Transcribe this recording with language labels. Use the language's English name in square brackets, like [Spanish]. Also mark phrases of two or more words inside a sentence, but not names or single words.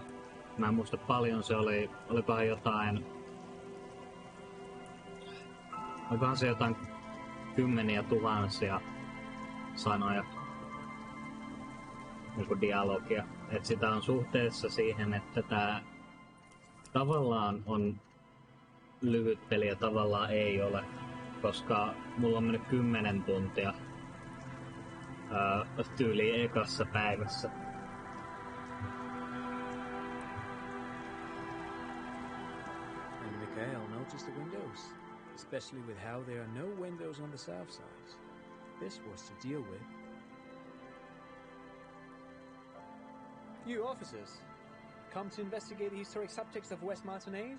[Finnish] Mä en muista paljon se oli, olikohan se jotain kymmeniä tuhansia sanoja niinku dialogia. Et sitä on suhteessa siihen, että tää tavallaan on lyhyt peli ja tavallaan ei ole, koska mulla on mennyt 10 tuntia tyyliin ekassa päivässä. [English] And Mikhail noticed the windows, especially with how there are no windows on the south side. This was to deal with. You officers, come to investigate the historic subtext of West Martinez?